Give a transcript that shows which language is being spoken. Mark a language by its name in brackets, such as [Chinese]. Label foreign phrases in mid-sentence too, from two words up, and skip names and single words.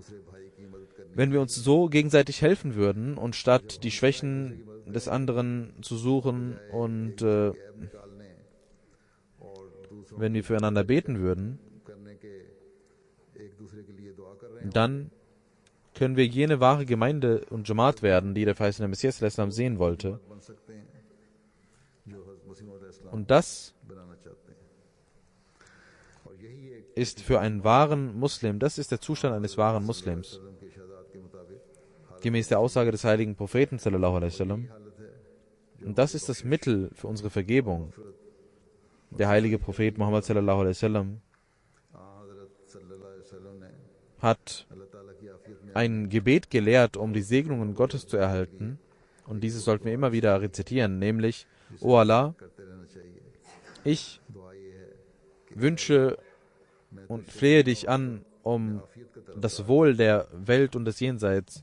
[German] Wenn wir uns so gegenseitig helfen würden und statt die Schwächen des anderen zu suchen und wenn wir füreinander beten würden, dann können wir jene wahre Gemeinde und Jamaat werden, die der verheißene Messias sehen wollte. Und das ist für einen wahren Muslim, das ist der Zustand eines wahren Muslims. Gemäß der Aussage des heiligen Propheten [Arabic] صلى الله عليه وسلم. [German] Und das ist das Mittel für unsere Vergebung. Der heilige Prophet Muhammad [Arabic] صلى الله عليه وسلم [German] hat ein Gebet gelehrt, um die Segnungen Gottes zu erhalten. Und dieses sollten wir immer wieder rezitieren, nämlich: O Allah, ich wünsche und flehe dich an um das Wohl der Welt und des Jenseits.